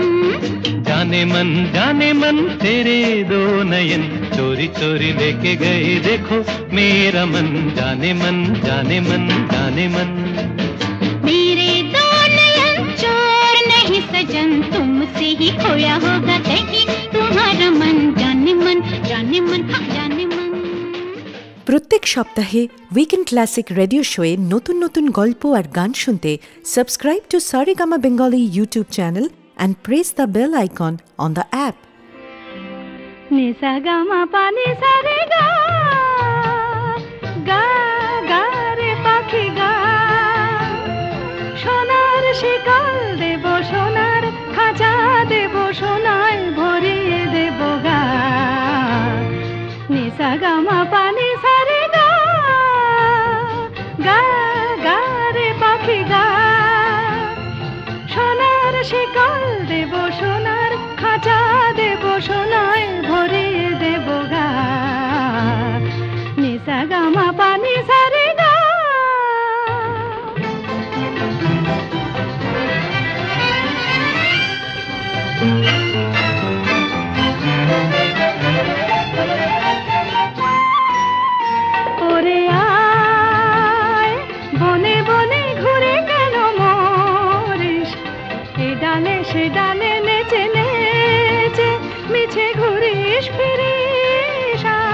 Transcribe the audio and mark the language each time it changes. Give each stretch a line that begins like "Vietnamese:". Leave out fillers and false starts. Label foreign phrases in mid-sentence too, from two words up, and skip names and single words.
Hindi: जाने मन तेरे दो नयन चोरी चोरी लेके गए देखो मेरा मन जाने मन जाने मन जाने मन मेरे दो नयन चोर नहीं सजन तुमसे ही खोया होगा कहीं तुम्हारा मन जाने मन जाने मन हाँ जाने मन।
Bangla: প্রত্যেক সপ্তাহে
English: weekend classic radio show
Bangla: নতুন নতুন গল্প আর গান শুনতে
English: subscribe to Saregama Bengali YouTube channel and press the bell icon on the app.
Bangla: নিসা গামা পা নিসা রে গা গা গা রে পাখি গা সোনার শিকল দেব সোনার খাঁচা দেব সোনায় ভরিয়ে দেব গা নিসা গামা পা নিসা রে গা গা গা রে পাখি গা সোনার শিকল দেব সোনার খাঁচা দেব সোনায় ভরিয়ে দেব গা নিসা গামা পানি সারে গা ওরে আয় বনে বনে ঘুরে কেন ডালে সে ডালে নেচে নেচে মিছে ঘুরিস ফিরিস